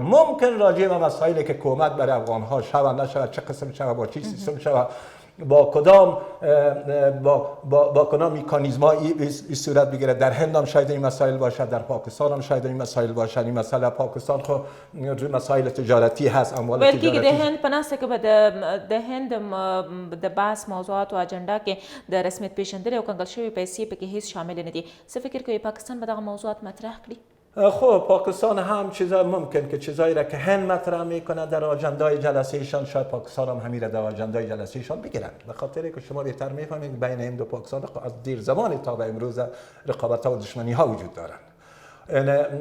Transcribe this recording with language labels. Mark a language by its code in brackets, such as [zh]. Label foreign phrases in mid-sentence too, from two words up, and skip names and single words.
[fa] ممکن راجع به مسائلی که کمک برای افغان ها شود نشود، چه قسم شود، با چه سیستم شود، با کدام میکانیزم این صورت بگیره. در هند هم شاید این مسائل باشد، در پاکستان هم شاید این مسائل باشد. این مسئله پاکستان خو مسائل تجارتی هست، اموال تجارتی. [ps] بلکې د هند په ناسته کې به د هند د بحث موضوعات او اجنډا کې د رسمیت پیژندل او کنګل شوی پیسې پکې هیڅ شامل نه دي. څه فکر کوي پاکستان به دغه موضوعات مطرح کړي؟ [fa] خب پاکستان هم چیزا ممکن که چیزایی را که هند مطرح میکنه در آجندای جلسهشان، شاید پاکستان هم همین را در آجندای جلسهشان بگیرن. به خاطر که شما بهتر میفهمید بین هند و پاکستان از دیر زمانی تا به امروز رقابت ها و دشمنی ها وجود دارند.